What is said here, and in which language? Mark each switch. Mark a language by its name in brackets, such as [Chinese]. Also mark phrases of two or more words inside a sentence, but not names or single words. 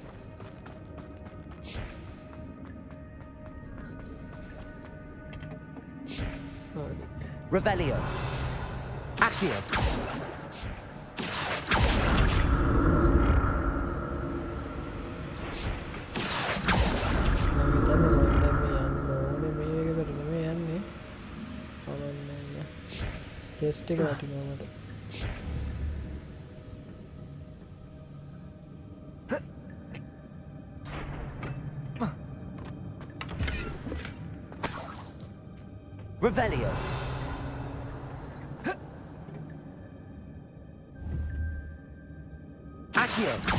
[Sinhala] Revelio. Accio. ටෙස්ට් එක වටිනවා මට. Revelio. Accio.